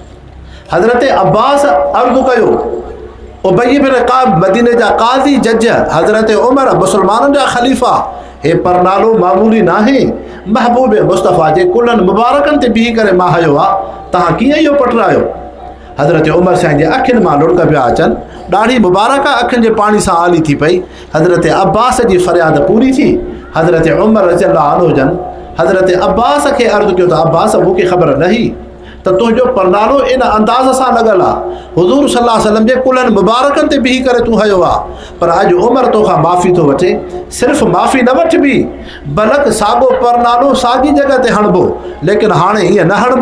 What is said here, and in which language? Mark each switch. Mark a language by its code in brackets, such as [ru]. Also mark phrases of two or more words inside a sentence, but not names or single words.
[sd] हज़रत अब्बास अर्ज़ु कयो, उबय बिन क़ाब मदीने जा क़ाज़ी जज, हज़रत उमर मुसलमाननि जा ख़लीफ़ा, हे परनालो मामूली न आहे, महबूब मुस्तफ़ा जे कुलनि मुबारकनि ते बीही करे मां हयो आहे, तव्हां कीअं इहो पटरायो? हज़रत उमर साईं जे अखियुनि मां लुड़क पिया अचनि, ॾाढी मुबारक अखियुनि जे पाणी सां आली थी पई। हज़रत अब्बास जी फ़रियाद पूरी थी। हज़रत उमर रज़ियल्लाहु अन्हु जन हज़रत अब्बास खे अर्ज़ु कयो त अब्बास मूंखे ख़बर न हुई त तुंहिंजो परनालो इन अंदाज़ सां लॻल आहे, हुज़ूर सल्लल्लाहु अलैहि वसल्लम जे कुलनि मुबारकनि ते बीही करे तूं हयो आहे, पर अॼु उमर तोखां माफ़ी थो वठे। सिर्फ़ु माफ़ी न वठबी, बल्कि साॻियो परनालो साॻी जॻह ते हणिबो, लेकिन हाणे ईअं न हणिबो।